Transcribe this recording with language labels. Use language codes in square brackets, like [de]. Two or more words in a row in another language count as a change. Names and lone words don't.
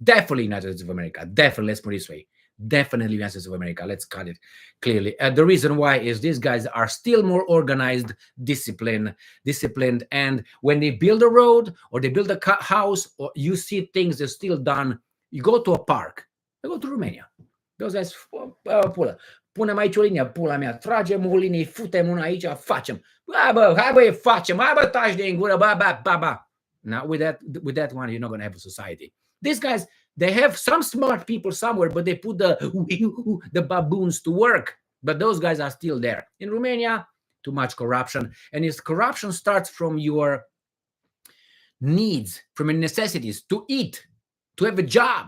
[en] Definitely United States of America. Definitely, let's put it this way. Definitely United States of America. Let's cut it clearly. The reason why is these guys are still more organized, disciplined, and when they build a road or they build a house, or you see things that's still done. You go to a park. I go to Romania. Those guys, [ro] punem aici o linie, pula mea, tragem o linie, futem una aici, facem. Hai bă, facem, hai bă, taci de în gură, ba. [en] Now with that one, you're not going to have a society. These guys, they have some smart people somewhere, but they put the baboons to work. But those guys are still there. In Romania, too much corruption. And if corruption starts from your needs, from your necessities to eat, to have a job.